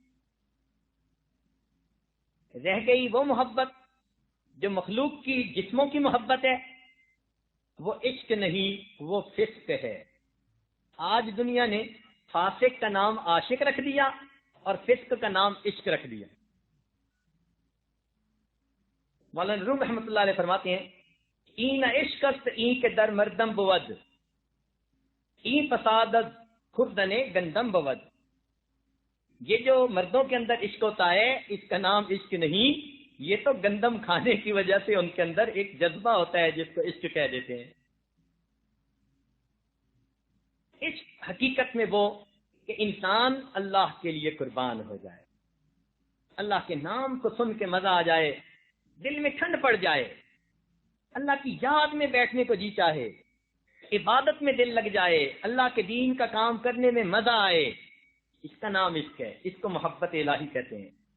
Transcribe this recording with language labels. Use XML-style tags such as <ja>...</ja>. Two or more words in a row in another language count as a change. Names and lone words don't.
<ur>رہ گئی وہ محبت جو مخلوق کی جسموں کی محبت ہے، وہ عشق نہیں، وہ فسق ہے۔ آج دنیا نے فاسق کا نام عاشق رکھ دیا اور فسق کا نام عشق رکھ دیا۔ مولانا روم</ur> <ar>رحمۃ اللہ علیہ</ar> <ur>فرماتے ہیں</ur> <fa>این عشق است این کے در مردم بود، این فسادت خوردن گندم بود۔</fa> <ur>یہ جو مردوں کے اندر عشق ہوتا ہے اس کا نام عشق نہیں، یہ تو گندم کھانے کی وجہ سے ان کے اندر ایک جذبہ ہوتا ہے جس کو عشق کہہ دیتے ہیں۔ عشق حقیقت میں وہ کہ انسان اللہ کے لیے قربان ہو جائے، اللہ کے نام کو سن کے مزہ آ جائے، دل میں ٹھنڈ پڑ جائے، اللہ کی یاد میں بیٹھنے کو جی چاہے، عبادت میں دل لگ جائے، اللہ کے دین کا کام کرنے میں مزہ آئے، اس کا نام عشق ہے، اس کو محبت الہی کہتے ہیں۔</ur>